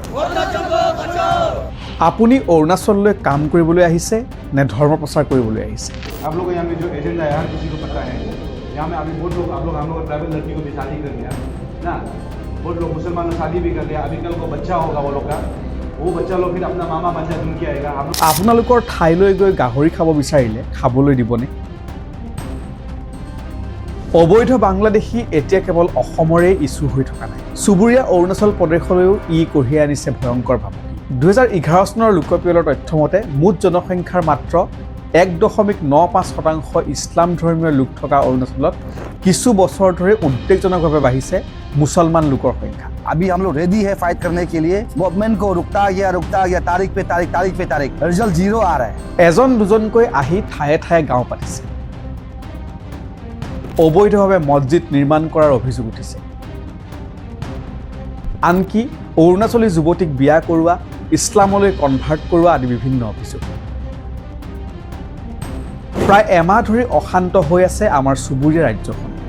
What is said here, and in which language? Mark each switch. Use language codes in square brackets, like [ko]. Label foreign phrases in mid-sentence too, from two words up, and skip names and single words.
[as] আপুনি অৰুণাচললৈ কাম কৰিবলৈ আহিছে নে ধৰ্ম প্ৰচাৰ কৰিবলৈ আহিছে? [hi] आप लोग यहाँ में जो एजेंडा है हर किसी को पता है। यहाँ में अभी बहुत लोग आप लोग हम लोग ट्राइबल लड़की को भी शादी कर लिया ना, बहुत लोग मुसलमान ने शादी भी कर लिया। अभी कल को बच्चा होगा वो लोग का, वो बच्चा लोग फिर अपना मामा बन जाए उनके आएगा। हम [as] আপোনালোকৰ ঠাইলৈ গৈ গাহৰি খাব বিচাৰিলে খাবলৈ দিবনে? অবৈধ বাংলাদেশী এতিয়া কেৱল অসমৰে ইছ্যু হৈ থকা নাই, চুবুৰীয়া অৰুণাচল প্ৰদেশলৈও ই কঢ়িয়াই আনিছে ভয়ংকৰ ভাবুকি। 2011 চনৰ লোকপিয়লৰ তথ্য মতে মুঠ জনসংখ্যাৰ মাত্ৰ 1.95% ইছলাম ধৰ্মীয় লোক থকা অৰুণাচলত কিছু বছৰ ধৰি উদ্বেগজনকভাৱে বাঢ়িছে মুছলমান লোকৰ সংখ্যা। [hi] अभी हम लोग रेडी है फाइट करने के लिए। गवर्नमेंट को रुकता गया तारीख पे तारीख रिजल्ट जीरो आ रहा है। [as] এজন দুজনকৈ আহি ঠায়ে ঠায়ে গাঁও পাতিছে, অবৈধভাৱে মছজিদ নিৰ্মাণ কৰাৰ অভিযোগ উঠিছে, আনকি অৰুণাচলী যুৱতীক বিয়া কৰোৱা, ইছলামলৈ কনভাৰ্ট কৰোৱা আদি বিভিন্ন অভিযোগ। প্ৰায় এমাহ ধৰি অশান্ত হৈ আছে আমাৰ চুবুৰীয়া ৰাজ্যখন।